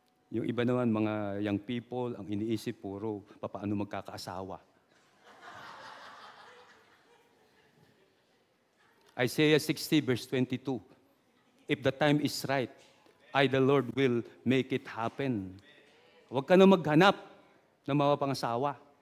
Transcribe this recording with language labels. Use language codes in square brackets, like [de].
[tl] Yung iba naman, mga young people, ang iniisip puro, paano magkakaasawa. [en] Isaiah 60 verse 22, if the time is right, I, the Lord, will make it happen. [tl] Huwag ka na maghanap ng mga pangasawa.